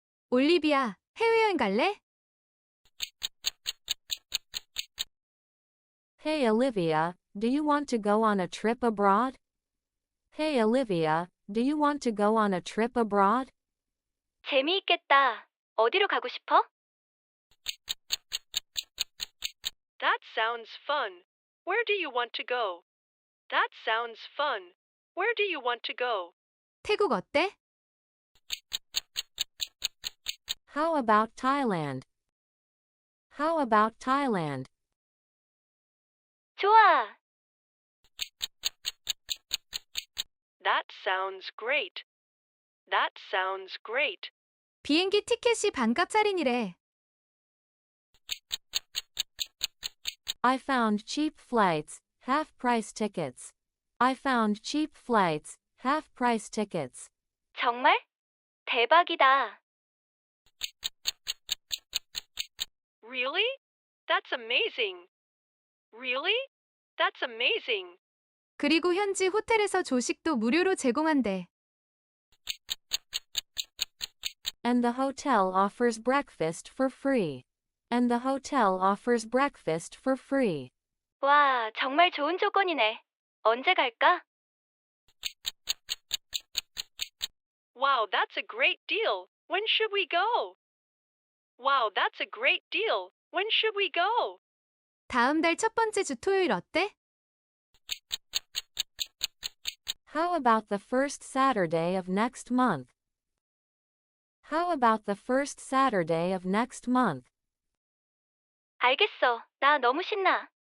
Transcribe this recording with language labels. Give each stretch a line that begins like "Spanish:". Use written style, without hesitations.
Korean: 올리비아, 해외여행 갈래?
English: Hey Olivia, do you want to go on a trip abroad? Hey Olivia, do you want to go on a trip abroad?
Korean: 재미있겠다. 어디로 가고 싶어?
English: That sounds fun. Where do you want to go? That sounds fun. Where do you want to go?
Korean: 태국 어때?
English: How about Thailand? How about Thailand?
Korean: 좋아.
English: That sounds great. That sounds great.
Korean: 비행기 티켓이 반값 할인이래.
English: I found cheap flights, half-price tickets. I found cheap flights, half-price tickets.
Korean: 정말? 대박이다.
English: Really? That's amazing. Really? That's amazing.
Korean: 그리고 현지 호텔에서 조식도 무료로 제공한대.
English: And the hotel offers breakfast for free. And the hotel offers breakfast for free.
Korean: 와, 정말 좋은 조건이네. 언제 갈까?
English: Wow, that's a great deal. When should we go? Wow, that's a great deal. When should we go?
Korean: 다음 달 첫 번째 주 토요일 어때?
English: How about the first Saturday of next month? How about the first Saturday of next month?
Korean: 알겠어. 나 너무 신나.